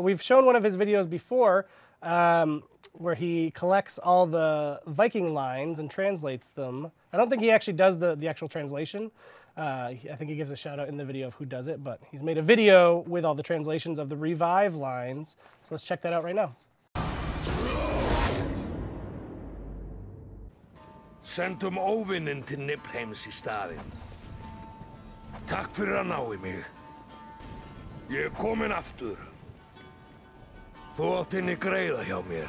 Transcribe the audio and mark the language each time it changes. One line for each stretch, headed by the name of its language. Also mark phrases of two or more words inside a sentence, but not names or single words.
English: We've shown one of his videos before, where he collects all the Viking lines and translates them. I don't think he actually does the actual translation. I think he gives a shout out in the video of who does it, but he's made a video with all the translations of the Revive lines. So let's check that out right now.
Icelandic: Sendum óvinnin til Niflheims í staðinn. Takk fyrir að ná í mig. Ég komin aftur. Þú átt inni greiða hjá mér.